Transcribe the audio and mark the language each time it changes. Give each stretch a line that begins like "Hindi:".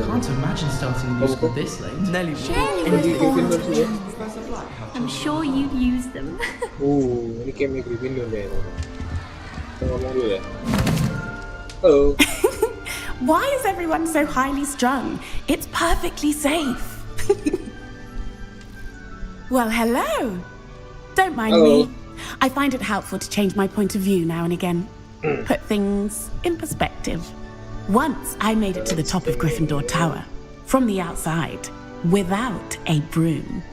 English: Can't imagine starting new school this late. Nelly,
Indonesian: Gryffindor sih ya.
English: I'm sure you'd use them.
Indonesian: Ini campnya Gryffindor kayaknya. Kita ngomong dulu ya. Halo.
English: Why is everyone so highly strung? It's perfectly safe. Well, hello. Don't mind me. I find it helpful to change my point of view now and again. Put things in perspective. Once I made it to the top of Gryffindor Tower, from the outside, without a broom.